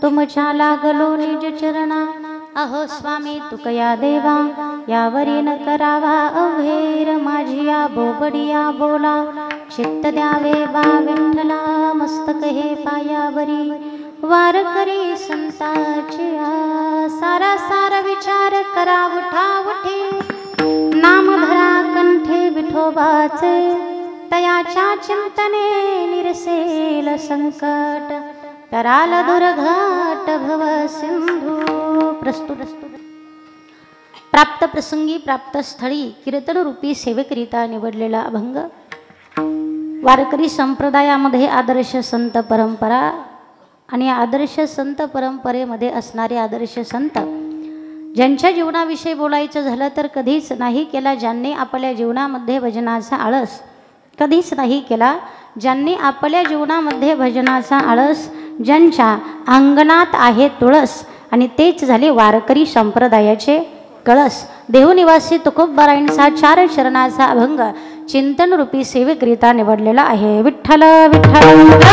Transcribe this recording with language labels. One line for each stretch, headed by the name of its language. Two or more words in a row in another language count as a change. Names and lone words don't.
Marathi: तुमच्या लागलो निज चरणा अहो स्वामी तुकया देवा यावरी न करावा अवघेर माझी या बोबडिया बोला चित्त द्यावे बा विठ्ठला मस्तक हे पायावरी वारकरी संताची सारा सार विचार करा उठा उठे नाम धरा कंठे विठोबाचे तयाच्या चिंतने निरसेल संकट कराल दुर्घट भव सिंधू प्रस्तुत प्राप्त प्रसंगी प्राप्त स्थळी कीर्तन रूपी सेवेकरिता निवडलेला अभंग वारकरी संप्रदायामध्ये आदर्श संत परंपरा आणि आदर्श संत परंपरेमध्ये असणारे आदर्श संत ज्यांच्या जीवनाविषयी बोलायचं झालं तर कधीच नाही केला ज्यांनी आपल्या जीवनामध्ये भजनाचा आळस कधीच नाही केला ज्यांनी आपल्या जीवनामध्ये भजनाचा आळस ज्यांच्या अंगणात आहे तुळस आणि तेच झाले वारकरी संप्रदायाचे कळस देहनिवासी तुकोबारायांचा 4 चरणाचा अभंग चिंतन रूपी सेवेकरिता निवडलेला आहे विठ्ठल विठ्ठल